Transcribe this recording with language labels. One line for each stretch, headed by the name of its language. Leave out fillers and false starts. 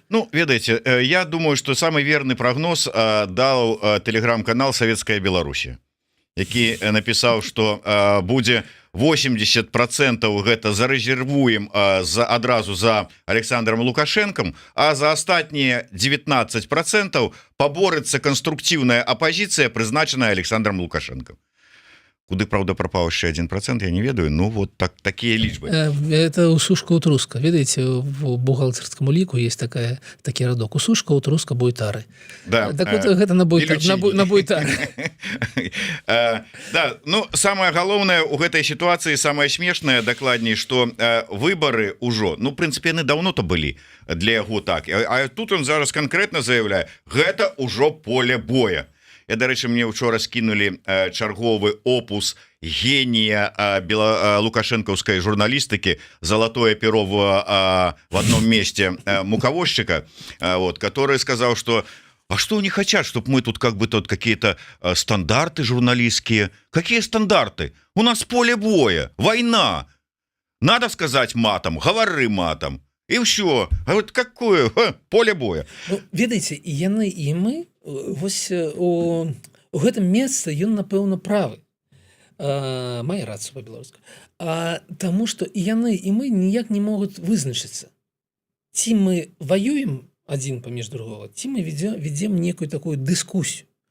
Belarusian: Ну, ведаеце, я думаю, што самы верны прагноз даў тэлеграм-канал «Савецкая Беларусія», які напісаў, што будзе 80% гэта зарэзервуем адразу за Александром Лукашенком, а за астатнія 19% паборыцца канструктыўная апозіцыя, прызначаная Александром Лукашенком. Куды, правда, прапаў яшчэ 1%, я не ведаю, ну вот такія лічбы.
Russian: Это усушка утруска.
Belarusian: Ведаеце, в бухгалтерскому ліку есть такі радок.
Russian: Усушка утруска буйтары. Да.
Belarusian: Так вот гэта на буйтары. Да, ну самае галоўнае у гэтай сітуацыі, самае смешнае, дакладней, што выбары ўжо, ну, в прынцыпе, яны даўно-то былі для яго так. А тут он зараз канкрэтна заяўляе, гэта ўжо поле боя. Я, дарэчы, мне учора скінулі чарговы опус генія лукашэнкаўскай журналістыкі
Russian: «Золотое перо в одном месте» муковозчика, вот, который сказал, что а что они хотят, чтобы мы тут как бы тут какие-то стандарты журналистские? Какие стандарты? У нас поле боя, война. Надо сказать матом, говори матом. И все. А вот какое поле боя?
Belarusian: Ну, ведаеце, і яны, і мы, вось у гэтым месцы ён, напэўна, правы. Мае рацыю па-беларуску. Таму што і яны, і мы ніяк не могуць вызначыцца. Ці мы ваюем адзін паміж другого, ці мы ведзем некую такую дыскусію.